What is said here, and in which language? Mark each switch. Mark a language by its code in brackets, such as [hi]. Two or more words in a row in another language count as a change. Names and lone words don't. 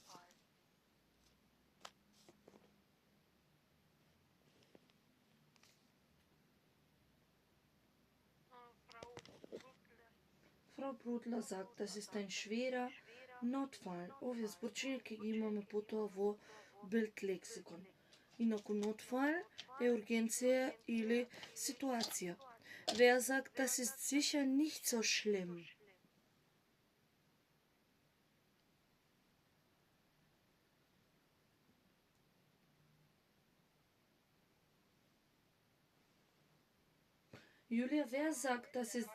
[de] Frau Brudler. Frau Brudler sagt, das ist ein schwerer Notfall. [mk] Овие зборчиња ги имаме потоа во Bild лексикон. Инаку нотфал е ургенција или ситуација. [de] Wer sagt, das ist sicher nicht so schlimm? Julia, wer sagt, das ist...